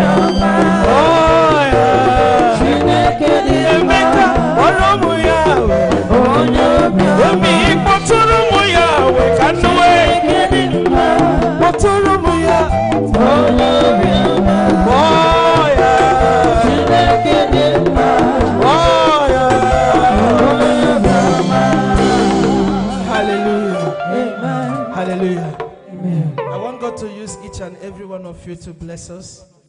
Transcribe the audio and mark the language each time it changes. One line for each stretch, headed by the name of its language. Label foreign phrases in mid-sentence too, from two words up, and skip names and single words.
Igbo: Oh, yeah. Emeka, ọrụ ụmụ ya wee. Obi, kpọtụrụ ụmụ ya wee ka nụ wee. Kpọtụrụ ụmụ ya.
English: Oh, yeah. Oh, yeah. Hallelujah. Amen. Hallelujah. Amen. I want God to use each and every one of you to bless us.